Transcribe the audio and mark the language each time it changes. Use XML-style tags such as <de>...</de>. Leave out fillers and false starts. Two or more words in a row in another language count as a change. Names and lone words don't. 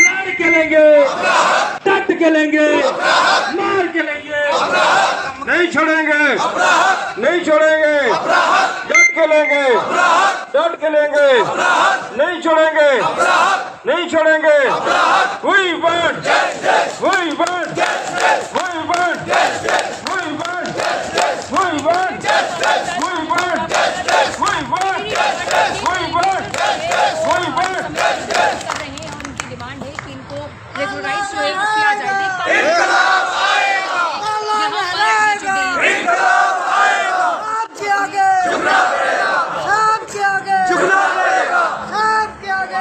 <hi>डट के लेंगे, डट के लेंगे, मार के लेंगे, नहीं छोड़ेंगे, नहीं छोड़ेंगे, डट के लेंगे, डट के लेंगे, नहीं छोड़ेंगे, नहीं छोड़ेंगे।</hi> <en>We want, we want, we want, we want, we want, we want, we want, we want, we want।</en> <hi>उनकी डिमांड है कि इनको रेगुलराइज किया जाए। इंकलाब आएगा, इंकलाब आएगा, आपके आगे झुकना पड़ेगा, आपके आगे झुकना पड़ेगा, आपके आगे</hi>